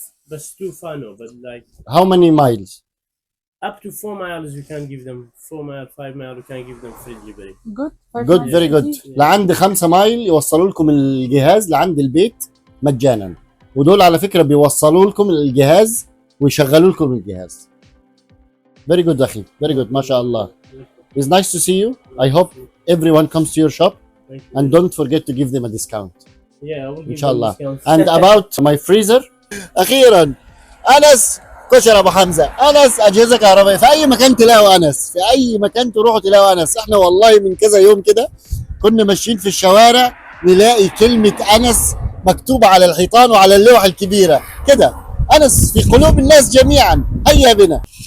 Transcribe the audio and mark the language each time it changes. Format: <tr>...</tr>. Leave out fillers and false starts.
<ar>بس</ar> <en>too far no, but like how many miles? Up to 4 miles we can give them 4 miles 5 miles we can give them free delivery. Good very good.</en> <ar>لعند 5 مايل يوصلوا لكم الجهاز لعند البيت مجانا، ودول على فكره بيوصلوا لكم الجهاز ويشغلوا لكم الجهاز.</ar> <en>Very good</en> <ar>أخي</ar> <en>very good</en> <ar>ما شاء الله.</ar> <en>It's nice to see you. I hope everyone comes to your shop and don't forget to give them a discount. Yeah, I will give</en> <ar>إن شاء الله.</ar> <en>them discount. And about my freezer.</en> <ar>أخيرا أنس كشر أبو حمزة، أنس أجهزة كهربائية. في أي مكان تلاقوا أنس، في أي مكان تروحوا تلاقوا أنس. إحنا والله من كذا يوم كده كنا ماشيين في الشوارع نلاقي كلمة أنس مكتوبة على الحيطان وعلى اللوح الكبيرة كده. أنس في قلوب الناس جميعا. هيا بنا.</ar>